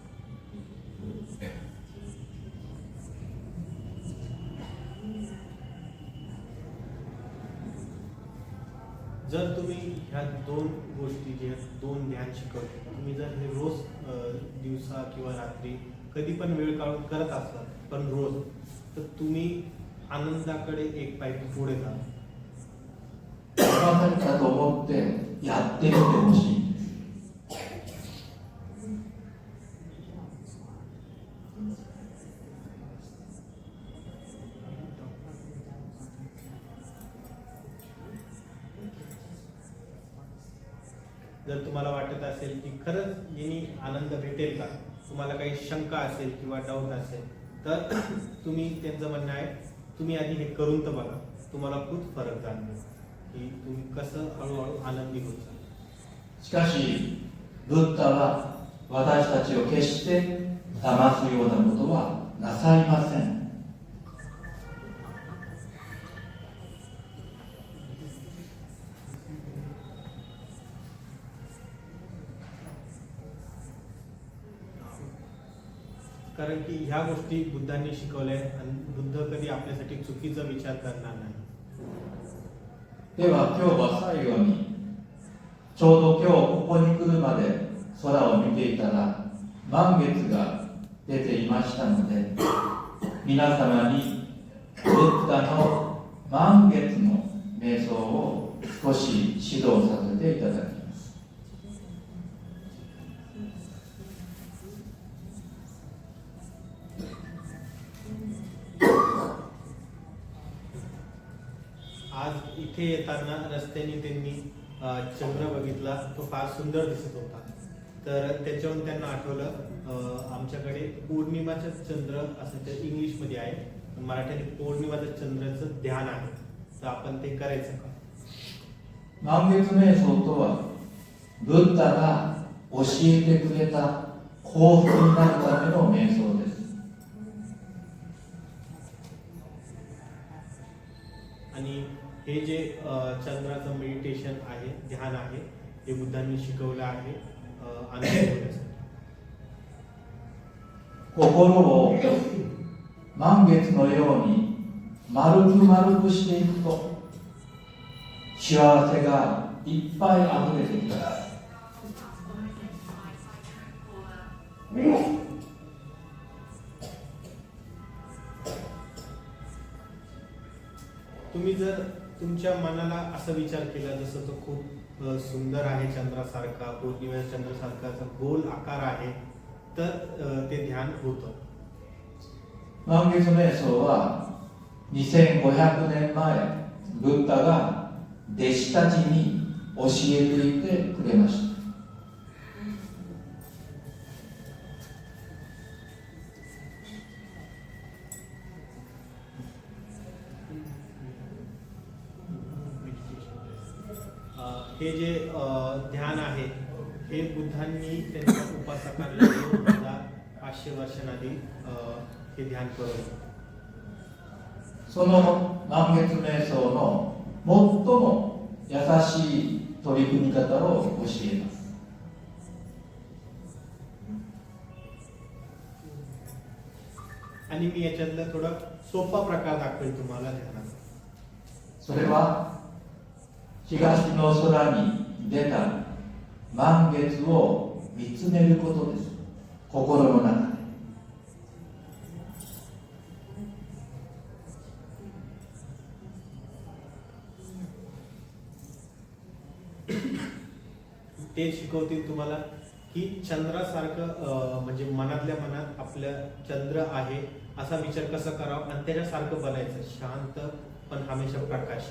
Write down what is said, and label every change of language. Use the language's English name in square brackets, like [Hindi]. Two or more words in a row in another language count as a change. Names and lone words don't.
[Marathi] जर तुम्ही ह्या दोन गोष्टी जे दोन ध्यान शिकवले, तुम्ही जर हे रोज दिवसा किंवा रात्री कधी पण वेळ काढून करत असाल, पण रोज, तर तुम्ही आनंदाकडे एक पाय पुढे जा. [Japanese] 騙されたと思ってやってみてほしいんです。 [Marathi] जर तुम्हाला वाटत असेल की खरंच यांनी आनंद भेटेल का, तुम्हाला काही शंका असेल किंवा डाऊट असेल, तर तुम्ही त्यांचं म्हणणं आहे तुम्ही आधी हे करून तर बघा, तुम्हाला खूप फरक जाणवेल की तुम्ही कसं हळूहळू आनंदी होत जाल. [Japanese] しかし、ブッダは私たちを決して騙すようなことはなさいません。 [Marathi] कारण की ह्या गोष्टी बुद्धांनी शिकवल्या आणि बुद्ध कधी आपल्यासाठी चुकीचा विचार करणार नाही. [Japanese] では今日は最後に、ちょうど今日ここに来るまで空を見ていたら満月が出ていましたので、皆様にブッダの満月の瞑想を少し指導させていただきます。 [Marathi] आज इथे येताना रस्त्याने त्यांनी चंद्र बघितला, तो फार सुंदर दिसत होता. तर त्याच्यावरून त्यांना आठवलं आमच्याकडे पौर्णिमाचा चंद्र असं ते इंग्लिशमध्ये आहे, मराठीने पौर्णिमाचं चंद्राचं ध्यान आहे, तर आपण ते करायचं का? [Japanese] 満月瞑想とは、ブッダが教えてくれた幸福になるための瞑想です。 [Marathi] आणि हे जे चंद्राचं मेडिटेशन आहे, ध्यान आहे, हे बुद्धांनी शिकवलं आहे आनंद होण्यासाठी. [Japanese] 心を満月のように丸く丸くしていくと、幸せがいっぱい溢れてきます。 [Marathi] तुम्ही जर तुमच्या मनाला असा विचार केला, जसं तो खूप सुंदर आहे चंद्रासारखा, पौर्णिमेच्या चंद्रासारखा गोल आकार आहे, तर ते ध्यान होतं. [Japanese] 満月瞑想は2500年前、ブッダが弟子たちに教えていてくれました。 [Marathi] हे जे ध्यान आहे, हे बुद्धांनी त्यांच्या उपासकांना 2500 वर्षांआधी हे ध्यान करवलं. [Japanese] その満月瞑想の最も優しい取り組み方を教えます。 [Marathi] आणि मी याच्यातला थोडा सोपा प्रकार दाखवेल तुम्हाला ध्यानाचा. [Japanese] それは東の空に出た満月を見つめることです。心の中で。 [Marathi] ते शिकवतील तुम्हाला की चंद्रासारखं म्हणजे मनातल्या मनात आपल्या चंद्र आहे असा विचार कसा करावा आणि त्याच्यासारखं बनायचं, शांत पण हमेशा प्रकाशी.